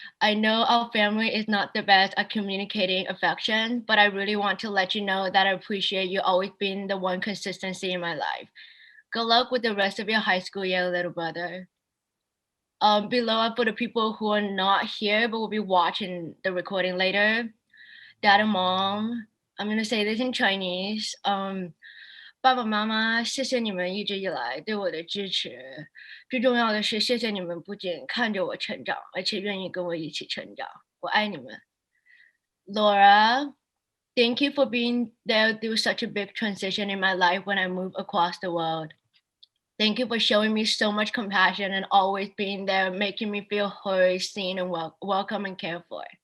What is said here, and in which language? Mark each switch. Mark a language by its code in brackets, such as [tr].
[en] I know our family is not the best at communicating affection, but I really want to let you know that I appreciate you always being the one consistency in my life. Good luck with the rest of your high school year, little brother. Below are for the people who are not here but will be watching the recording later. Dad and mom, I'm gonna say this in Chinese. [zh] 爸爸妈妈，谢谢你们一直以来对我的支持。最重要的是，谢谢你们不仅看着我成长，而且愿意跟我一起成长。我爱你们。 [en] Laura, thank you for being there through such a big transition in my life when I moved across the world. Thank you for showing me so much compassion and always being there, making me feel heard, seen, and welcome and cared for.